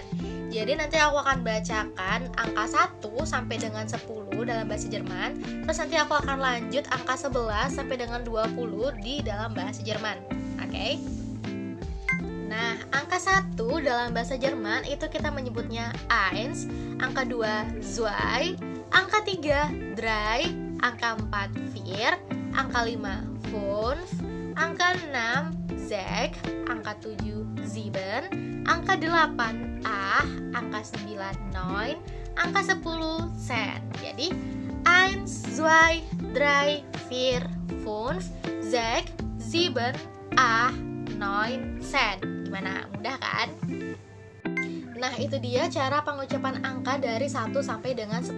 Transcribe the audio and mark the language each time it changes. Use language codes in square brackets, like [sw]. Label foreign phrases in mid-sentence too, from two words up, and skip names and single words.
[id] Jadi nanti aku akan bacakan angka 1 sampai dengan 10 dalam bahasa Jerman. Terus nanti aku akan lanjut angka 11 sampai dengan 20 di dalam bahasa Jerman. Oke? Nah, angka 1 dalam bahasa Jerman itu kita menyebutnya eins, angka 2 zwei, angka 3 drei, angka 4 vier, angka 5 fünf, angka 6 sechs, angka 7 sieben, angka 8 angka 9 neun, angka 10 zehn. Jadi 1, 2, 3, 4, 5, 6, 7, 8, 9, 10. Gimana? Mudah kan? Nah, itu dia cara pengucapan angka dari 1 sampai dengan 10.